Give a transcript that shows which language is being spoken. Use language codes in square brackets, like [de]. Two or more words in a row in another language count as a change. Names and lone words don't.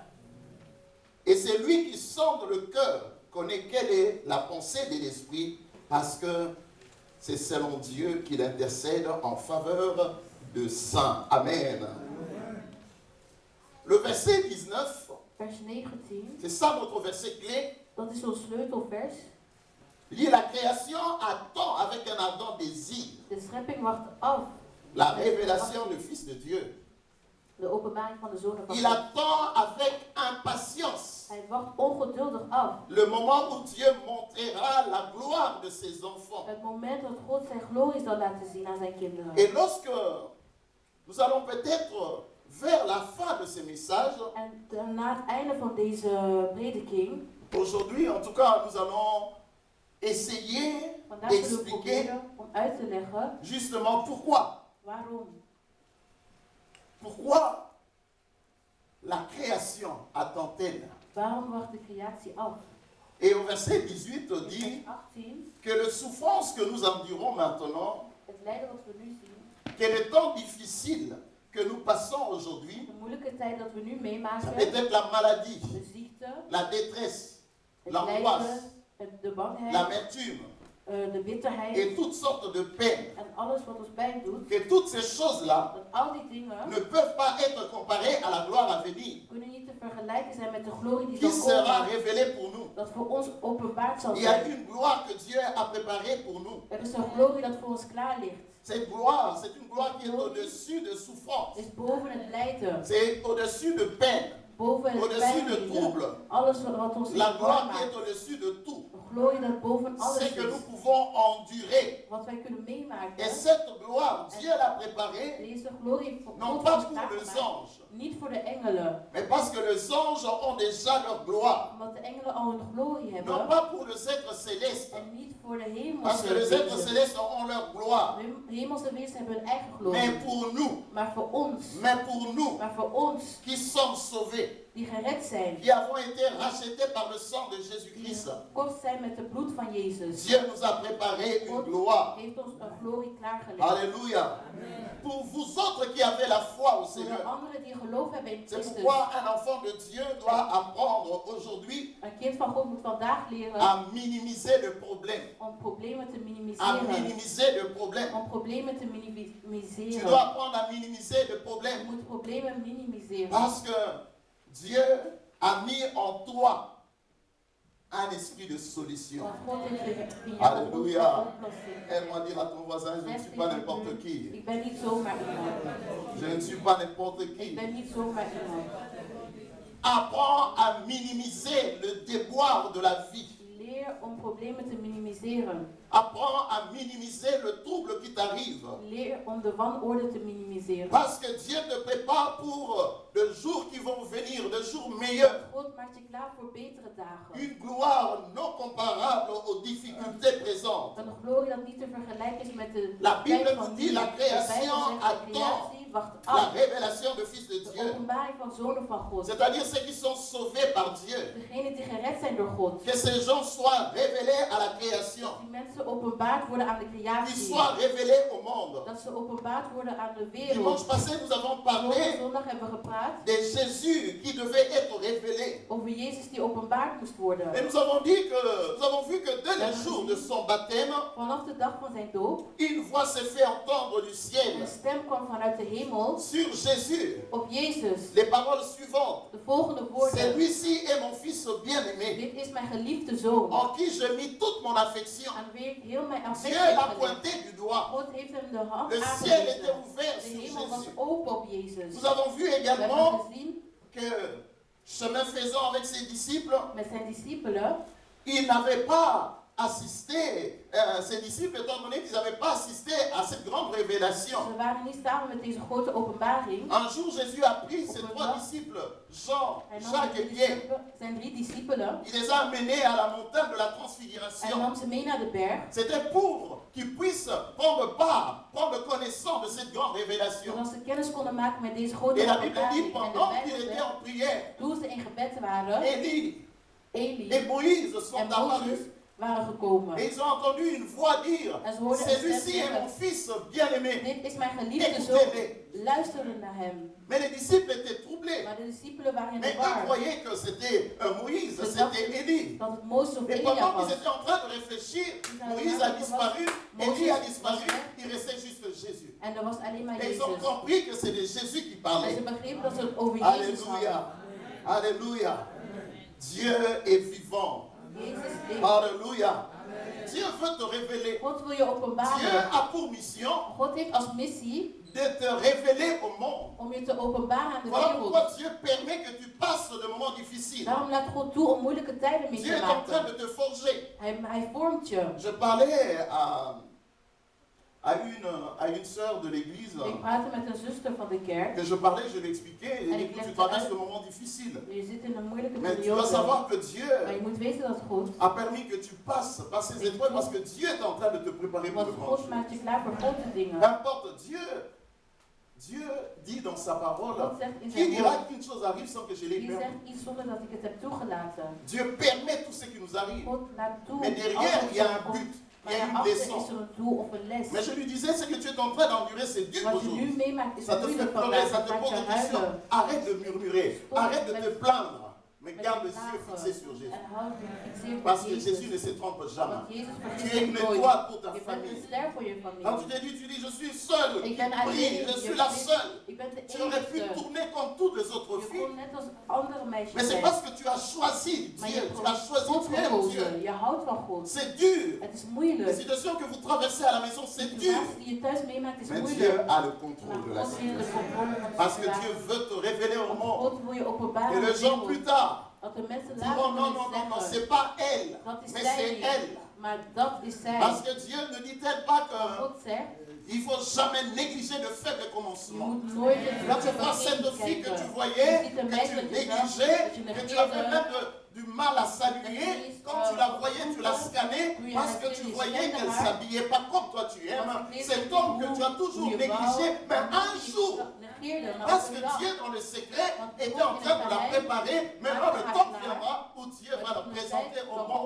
[fr] Et c'est lui qui sonde le cœur, connaît quelle est la pensée de l'Esprit, parce que c'est selon Dieu qu'il intercède en faveur de saints. Amen. Le verset 19, [nl] Vers 19, [fr] c'est ça notre verset clé. [nl] dat is ons sleutelvers. [fr] Lit la création attend avec un ardent désir [nl] De schepping wacht af. [fr] la révélation du Fils de Dieu. [nl] De openbaring van de Zoon van [fr] Il [nl] God. [fr] attend avec impatience [nl] Hij wacht ongeduldig af. [fr] le moment où Dieu montrera la gloire de ses enfants. [nl] Het moment dat God zijn glorie zal laten zien aan zijn kinderen. [fr] Et lorsque nous allons peut-être vers la fin de ce message, [nl] En na het einde van deze prediking, [fr] aujourd'hui en tout cas, nous allons essayer [nl] vandaag zullen we [fr] d'expliquer [nl] proberen om uit te leggen [fr] justement pourquoi. [nl] waarom. [fr] Pourquoi la création attend-elle? [nl] Waarom wacht de creatie af? [fr] Et au verset 18 [nl] In dit vers 18, [fr] que les souffrances que nous endurons maintenant, [nl] het lijden wat we nu zien, [fr] que les temps difficiles que nous passons aujourd'hui, [nl] de moeilijke tijd dat we nu meemaken, [fr] peut-être la maladie, [nl] de ziekte, [fr] la détresse, [nl] het [fr] l'angoisse, [nl] lijden, de bangheid, [fr] l'amertume [nl] de bitterheid [fr] et toutes sortes de peines, [nl] en alles wat ons pijn doet, [fr] que toutes ces choses-là [nl] dat al die dingen [fr] ne peuvent pas être comparées à la gloire à venir [nl] kunnen niet te vergelijken zijn met de glorie die [fr] qui [nl] zal [fr] sera [nl] komen, [fr] révélée pour nous. [nl] dat voor ons openbaard zal [fr] Il y a [nl] zijn. [fr] une gloire que Dieu a préparée pour nous. [nl] Er is een glorie dat voor ons klaar ligt. [fr] Cette gloire, c'est une gloire qui est au-dessus de souffrance. [nl] Is boven het lijden, [fr] C'est au-dessus de peine, [nl] boven het [fr] au-dessus de [nl] pijn, [fr] trouble. [nl] alles wat ons [fr] La [nl] niet [fr] gloire [nl] warm [fr] qui est [nl] maakt. [fr] au-dessus de tout. [nl] Een glorie dat boven alles [fr] C'est que nous [nl] is. [fr] pouvons endurer. [nl] Wat wij kunnen meemaken. [fr] Et cette gloire, Dieu l'a préparée, [nl] Deze glorie heeft [fr] non [nl] God [fr] pas [nl] voor ons [fr] pour les [nl] klaargemaakt. [fr] anges, [nl] Niet voor de engelen. [fr] mais parce que les anges ont déjà leur gloire. [nl] Omdat de engelen al hun glorie [fr] Non [nl] hebben. [fr] pas pour les êtres célestes, [nl] En niet voor de [fr] parce que les [nl] hemelse [fr] êtres [nl] wezens. [fr] célestes ont leur gloire. [nl] De hemelse wezens hebben hun eigen [fr] Mais [nl] glorie. [fr] pour nous, [nl] Maar voor ons. [fr] mais pour ons, qui sommes sauvés, [nl] Die gered zijn. [fr] qui avons été rachetés par le sang de [nl] Die [fr] Jésus-Christ, [nl] gekocht zijn met het bloed van Jezus. [fr] Dieu nous a préparé une [nl] God [fr] gloire. [nl] heeft ons een glorie klaargelegd. [fr] Alléluia. Pour vous autres qui avez la foi au [nl] Voor de [fr] Seigneur, [nl] anderen die geloof hebben in [fr] c'est [nl] Christus. [fr] pourquoi un enfant de Dieu doit apprendre aujourd'hui [nl] Een kind van God moet vandaag leren [fr] à minimiser le problème. [nl] om problemen te [fr] À [nl] minimaliseren. [fr] minimiser le problème. [nl] Om problemen te [fr] Tu [nl] minimaliseren. [fr] dois apprendre à minimiser le [nl] Je [fr] problème. [nl] moet problemen minimaliseren. [fr] Parce que Dieu a mis en toi un esprit de solution. [nl] Want God heeft in jou [fr] Alléluia. [nl] een oplossing. [fr] Aide-moi à dire à ton voisin, je ne suis pas n'importe qui. [nl] Ik ben niet zomaar iemand. [fr] Je ne suis pas n'importe [nl] Ik [fr] qui. [nl] ben niet zomaar iemand. [fr] Apprends à minimiser le déboire de la vie. [nl] Leer om problemen te minimiseren. [fr] Apprends à minimiser le trouble qui t'arrive. [nl] Leer om de wanorde te minimiseren. [fr] Parce que Dieu te prépare pour les jours qui vont venir, les jours meilleurs. [nl] God maakt je klaar voor betere dagen. [fr] Une gloire non comparable aux difficultés présentes. [nl] Een glorie dat niet te vergelijken is met de [fr] La Bible [nl] tijd [fr] nous [nl] van [fr] dit [nl] nu. [fr] la [nl] De Bijbel [fr] création [nl] zegt, de [fr] attend [nl] creatie wacht [fr] la [nl] af. [fr] révélation du Fils de [nl] De [fr] Dieu. [nl] openbaring van zonen van God. [fr] C'est-à-dire ceux qui sont sauvés par Dieu. [nl] Degenen die gered zijn door God. [fr] Que ces gens soient révélés à la création. [nl] Die mensen openbaard worden aan de [fr] Qu'ils [nl] creatie. [fr] soient révélés au monde. [nl] Dat ze openbaard worden aan de [fr] Dimanche [nl] wereld. [fr] passé, nous avons [nl] Vorige [fr] parlé [nl] zondag hebben we gepraat [fr] de Jésus qui devait être révélé. [nl] over Jezus die openbaard moest worden. [fr] Et nous avons vu que dès le jour de son baptême, [nl] Vanaf de dag van zijn doop, [fr] une voix s'est fait entendre du ciel [nl] een stem kwam vanuit de hemel [fr] sur Jésus. [nl] op Jezus. [fr] Les paroles suivantes. [nl] De volgende woorden. [fr] Celui-ci est mon fils bien-aimé, [nl] Dit is mijn geliefde zoon, [fr] en qui je mis toute mon affection. [nl] aan wie ik heel mijn [fr] Dieu [nl] affectie [fr] l'a [nl] heb gelegd. [fr] pointé du doigt. [nl] God heeft hem de hand [fr] Le ciel était [nl] aangewezen. [fr] ouvert [nl] De [fr] sur [nl] hemel was [fr] Jésus. [nl] open op Jezus. [fr] Nous avons vu [nl] We hebben [fr] également [nl] gezien [fr] que, chemin faisant avec ses disciples, [nl] met zijn discipelen, [fr] il n'avait pas assisté, ces disciples, étant donné qu'ils n'avaient pas assisté à cette grande révélation. [nl] Ze waren niet samen met deze grote openbaring. [fr] Un jour, Jésus a pris ses trois disciples, Jean, [nl] Hij nam [fr] Jacques et Pierre. [nl] zijn 3 discipelen. [fr] Il les a amenés à la montagne de la [nl] Hij [fr] transfiguration. [nl] nam ze mee naar de berg. [fr] C'était pour qu'ils puissent prendre part, prendre connaissance de cette grande révélation. [nl] Zodat ze kennis konden maken met deze grote [fr] Et la Bible dit, [nl] openbaring. En de [fr] pendant qu'ils [nl] Bijbel [fr] étaient [nl] zegt, [fr] en prière, [nl] toen ze in gebed waren, [fr] Élie [nl] Elie [fr] et Moïse sont [nl] en [fr] apparus. [nl] Mozes waren gekomen. [fr] Et ils ont entendu une voix dire, [nl] En ze hoorden een [fr] celui-ci [nl] stem [fr] est [nl] zeggen, [fr] mon fils bien-aimé. [nl] dit is mijn geliefde zoon, [fr] Écoutez-les. [nl] luisteren naar hem. [fr] Mais les disciples étaient troublés. [nl] Maar de discipelen waren in [fr] Mais [nl] de [fr] eux [nl] war. [fr] croyaient que c'était Moïse, [nl] Ze [fr] c'était [nl] dachten [fr] Élie. [nl] dat het Mozes of [fr] Et [nl] Elia [fr] pendant [nl] was. [fr] qu'ils étaient en train de réfléchir, Moïse a disparu, Élie a disparu, il restait juste Jésus. [nl] En er was alleen maar [fr] Et ils ont [nl] Jezus. [fr] compris que c'est de Jésus qui [nl] En [fr] parlait. [nl] ze begrepen dat ze het over Jezus hadden. [fr] Alléluia. Alléluia. Dieu est vivant. [nl] Jezus leeft. [fr] Alléluia. Dieu veut te révéler. [nl] God wil je [fr] Dieu [nl] openbaren. [fr] a pour mission [nl] God heeft als missie [fr] de te révéler au monde. [nl] om je te openbaren aan de [fr] Voilà pourquoi [nl] wereld. [fr] Dieu permet que tu passes de moments difficiles. [nl] Daarom laat God toe om moeilijke tijden mee [fr] Dieu [nl] te [fr] est en train [nl] maken. [fr] de te forger. [nl] Hij vormt je. [fr] Je parlais à une sœur de l'église [nl] Ik praatte met een zuster van de kerk. [fr] que je parlais, je lui expliquais, [nl] En [fr] et [nl] ik [fr] tu [nl] legde [fr] traverses [nl] uit. [fr] de moments difficiles. [nl] Je zit in een moeilijke [fr] Mais tu dois [nl] periode. [fr] savoir que [nl] Maar [fr] Dieu [nl] je moet weten dat God, [fr] a permis que tu passes par ces épreuves parce que Dieu est en train de te préparer pour [nl] want [fr] le grand [nl] God [fr] jour. [nl] maakt je klaar voor grote dingen. [fr] Qu'importe, Dieu dit dans sa parole, [nl] God zegt in [fr] qui [nl] zijn [fr] dira [nl] woord, [fr] qu'une chose arrive sans que je l'ai [nl] die [fr] permis. [nl] zegt iets zonder dat ik het heb toegelaten. [fr] Dieu permet tout ce qui nous arrive. [nl] God laat toe. [fr] Mais derrière, il y a un but, il [nl] Maar [fr] y a une [nl] daarachter [fr] leçon. [nl] is er een doel of een les. [fr] Mais je lui disais, ce que tu es en train d'endurer, c'est dur [nl] Wat je nu [fr] aujourd'hui. [nl] meemaakt is [fr] Ça te fait [nl] moeilijk [fr] pleurer, [nl] vandaag. [fr] ça [nl] Het [fr] te [nl] maakt [fr] pose [nl] je [fr] des questions. [nl] huilen. [fr] Arrête de murmurer, arrête de te plaindre. Mais [nl] Met [fr] garde [nl] je [fr] les yeux [nl] klagen. [fr] fixés sur Jésus. [nl] En houd je gefixeerd op [fr] Parce que [nl] Jezus. [fr] Jésus ne se trompe jamais. [nl] Want Jezus [fr] Tu [nl] vergeet [fr] es [nl] zich [fr] une [nl] nooit. [fr] étoile pour ta [nl] Je bent [fr] famille. [nl] een ster voor je [fr] Quand tu [nl] familie. [fr] t'es dit, tu dis, je suis seul, [nl] Ik ben [fr] prie, [nl] alleen. [fr] je suis la seule. [nl] Ik ben de [fr] Tu aurais pu [nl] enige. [fr] tourner comme toutes les autres [nl] Je [fr] filles. [nl] kon net als andere meisjes [fr] Mais c'est [nl] zijn. [fr] parce que tu as choisi [nl] Maar [fr] Dieu, [nl] je [fr] tu [nl] hebt [fr] as choisi, [nl] God [fr] tu aimes [nl] gekozen. [fr] Dieu. [nl] Je houdt van God. [fr] C'est dur. [nl] Het is [fr] Les [nl] moeilijk. [fr] situations que vous traversez à la maison, c'est [nl] De [fr] dur. [nl] situatie die je thuis meemaakt is [fr] Mais Dieu [nl] moeilijk. [fr] a le [nl] Maar [fr] contrôle de la [nl] God heeft de [fr] situation. [nl] controle van de [fr] Parce que Dieu [nl] situatie. [fr] veut te révéler au [nl] Want [fr] monde. [nl] God wil je openbaren [fr] Et [nl] aan [fr] les [nl] de [fr] gens plus [nl] wereld. [fr] tard [nl] Dat de mensen [fr] diront [nl] later [fr] non, non, [nl] kunnen [fr] non, non, [nl] zeggen, [fr] c'est pas elle, [nl] dat is [fr] mais [nl] zij [fr] c'est [nl] niet. [fr] elle. [nl] Maar dat is zij. [fr] Parce que Dieu ne dit-elle pas [nl] God zegt, [fr] qu'il ne faut jamais négliger le faible [nl] je [fr] commencement. [nl] moet nooit het [fr] Quand tu [nl] begin [fr] vois cette fille que tu [nl] kijken. [fr] voyais, [nl] Je ziet een [fr] que [nl] meisje [fr] tu [nl] dat je [fr] négligeais, [nl] zag, dat je [fr] que tu avais [nl] negeerde. [fr] même du mal à saluer, quand tu la voyais, tu la scannais parce que tu voyais qu'elle ne s'habillait pas comme toi tu aimes. Cet homme que tu as toujours négligé, mais un jour, parce que Dieu dans le secret était en train de la préparer, maintenant le temps viendra où Dieu va la présenter au monde.